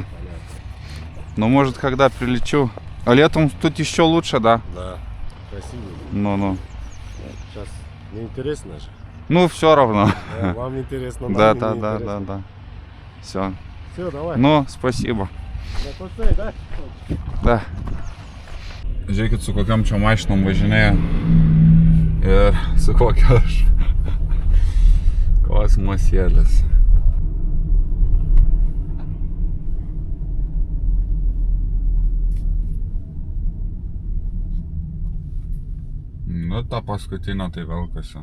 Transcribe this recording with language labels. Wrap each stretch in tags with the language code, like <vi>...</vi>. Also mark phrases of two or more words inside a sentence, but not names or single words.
<ru>Но может, когда прилечу. А летом тут еще лучше, да? Да, красиво. Ну. Сейчас неинтересно же. Ну, все равно. Да, вам интересно, Да. Все. Все, давай. Ну, спасибо. Да.</ru> <lt>Žiūrėkit, su kokiam čia mašinom važinėja ir su kokia aš kosmosėlis. Nu, tą paskutinę tai velkasi.</lt>